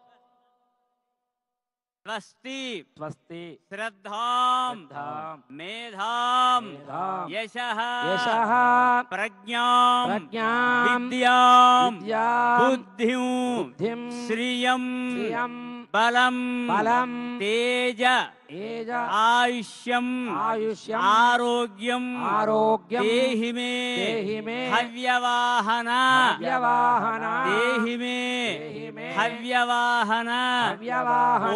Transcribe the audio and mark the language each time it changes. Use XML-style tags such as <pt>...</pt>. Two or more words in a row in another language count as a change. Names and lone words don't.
<sa>स्वस्ति स्वस्ति श्रद्धां मेधां यशः प्रज्ञां विद्यां बुद्धिं श्रियं బలం బలం తేజ తేజ ఆయుష్యం ఆయుష్యం ఆరోగ్యం ఆరోగ్యం దేహి మే దేహి మే హవ్యవాహన హవ్యవాహన దేహి మే దేహి మే హవ్యవాహన హవ్యవాహన</sa>